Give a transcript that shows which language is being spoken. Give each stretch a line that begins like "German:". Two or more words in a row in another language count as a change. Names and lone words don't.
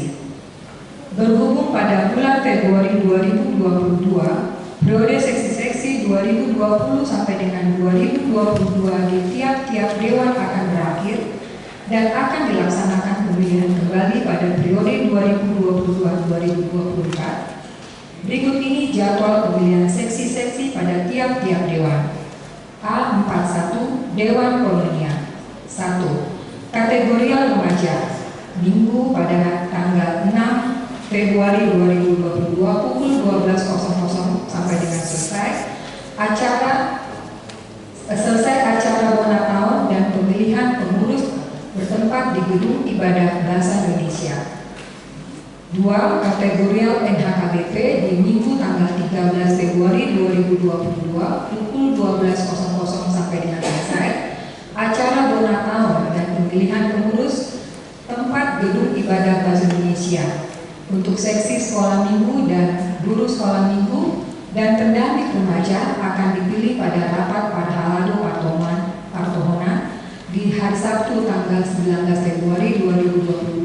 Indonesian: Berhubung pada bulan Februari 2022, periode seksi-seksi 2020 sampai dengan 2022 di tiap-tiap dewan akan berakhir dan akan dilaksanakan pemilihan kembali pada periode 2022-2024. Berikut ini jadwal pemilihan seksi-seksi pada tiap-tiap dewan. A41, Dewan Komunia. 1. Kategorial remaja. Minggu pada tanggal 6 Februari 2022 pukul 12.00 sampai dengan selesai acara bona tahun dan pemilihan pengurus bertempat di Gedung Ibadah Bahasa Indonesia. 2. Kategorial NHKBP di Minggu tanggal 13 Februari 2022 pukul 12.00 sampai dengan selesai acara bona tahun dan pemilihan pengurus tempat Gedung Ibadah Bahasa Indonesia untuk seksi sekolah minggu dan guru sekolah minggu dan pendamping remaja akan dipilih pada rapat Parhalado Partohonan di hari Sabtu tanggal 19 Februari 2022.